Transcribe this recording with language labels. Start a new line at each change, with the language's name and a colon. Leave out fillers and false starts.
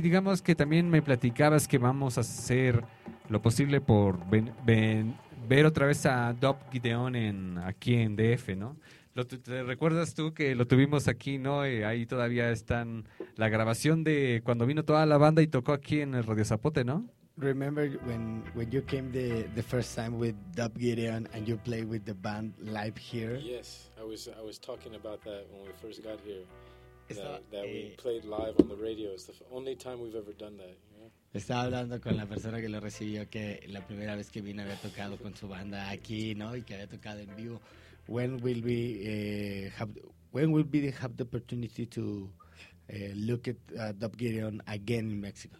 Spanish: Digamos que también me platicabas que vamos a hacer lo posible por ver otra vez a Dub Gideon aquí en DF, ¿no? ¿Te recuerdas tú que lo tuvimos aquí, ¿no? Ahí todavía están la grabación de cuando vino toda la banda y tocó aquí en el Radio Zapote, ¿no?
English: Remember when you came the first time with Dub Gideon and you played with the band live here? Yes, I was talking about that when we first got here. That we played live on the radio. It's the only time we've ever done that.
Spanish: Estaba hablando con la persona que lo recibió, que la primera vez que vino había tocado con su banda aquí, ¿no? Y que había tocado en vivo.
English: When will we have the opportunity to look at Dub Gideon again in Mexico?